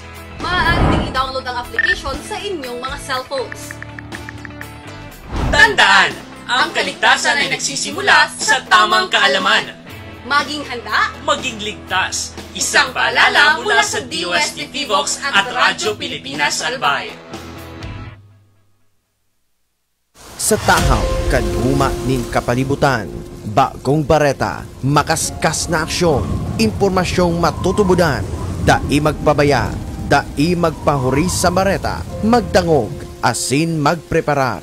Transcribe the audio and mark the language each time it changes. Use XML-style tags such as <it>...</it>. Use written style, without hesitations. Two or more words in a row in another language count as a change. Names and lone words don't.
<tl>Maaari ding i-download ang application sa inyong mga cellphones. Tandaan! Ang kaligtasan ay nagsisimula sa tamang kaalaman. Maging handa, maging ligtas. Isang paalala mula sa DOST PVOX at Radyo Pilipinas Albay.</tl> <bik>Sa tahaw, kaduma nin kapalibutan, bagong bareta, makaskas na aksyon, impormasyong matutubudan, dai magpabaya, dai magpahuri sa bareta, magdangog, asin magpreparar.</bik>